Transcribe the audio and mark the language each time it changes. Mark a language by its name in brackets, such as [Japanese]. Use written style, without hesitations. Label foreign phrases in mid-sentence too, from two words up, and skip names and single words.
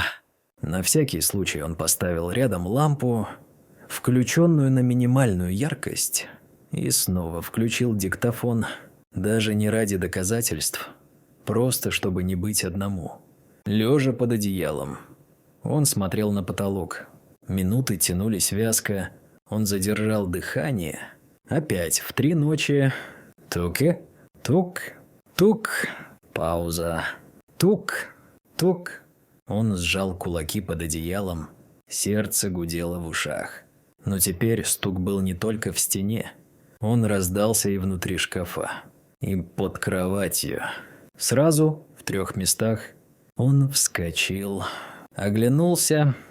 [Russian] На всякий случай он поставил рядом лампу, включенную на минимальную яркость, и снова включил диктофон, даже не ради доказательств, просто чтобы не быть одному. Лежа под одеялом, он смотрел на потолок. Минуты тянулись вязко, он задержал дыхание. Опять в 3 ночи. Тук, тук, тук, пауза. Тук, тук. Он сжал кулаки под одеялом, сердце гудело в ушах. Но теперь стук был не только в стене. Он раздался и внутри шкафа, и под кроватью. Сразу в 3 местах он вскочил, оглянулся.